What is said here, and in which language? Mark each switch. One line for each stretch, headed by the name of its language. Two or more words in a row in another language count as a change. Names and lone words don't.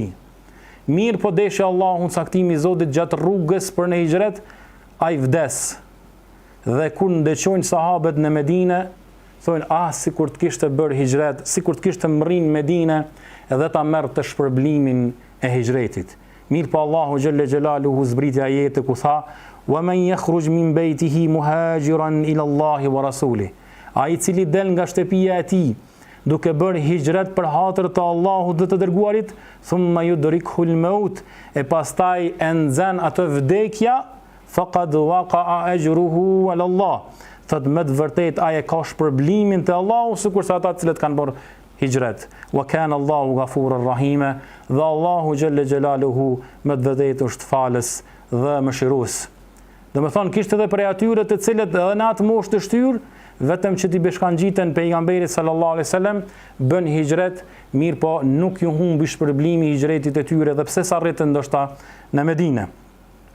Albanian: Mirë po deshi Allahun caktimi i Zotit gjatë rrugës për në hijret, ai vdes. Dhe kur ndëqojnë sahabët në Medinë, thonë sikur të kishte bërë hijret, sikur të kishte mrrin në Medinë edhe ta merr të shpërblimin e hijretit. Mirë po Allahu
Arabic: جل جلاله
Albanian: zbriti ajete ku tha
Arabic: ومن يخرج من بيته مهاجرا إلى الله ورسوله,
Albanian: ai i cili del nga shtëpia e tij duke bërë hijret për hatër të Allahut dhe të dërguarit,
Arabic: ثم يدركه الموت,
Albanian: e pastaj e nxen atë vdekja,
Arabic: فقد وقع أجره على الله,
Albanian: thot me të vërtet ai e ka shpërblimin te Allahu sikur se ata të cilët kanë bërë hijret.
Arabic: وكان الله غفورا رحيما,
Albanian: dhe Allahu
Arabic: جل جلاله
Albanian: me të vërtetë është falës dhe mëshirues. Do të thonë kishte edhe prej atyre të cilët edhe në atë moshë të shtyr, vetëm që t'i bashkangjiten pejgamberit
Arabic: صلى الله عليه وسلم,
Albanian: bën hijret, mirë po nuk ju humbi shpërblimi i hijretit e tyre dhe pse sa rritën ndoshta në Medinë.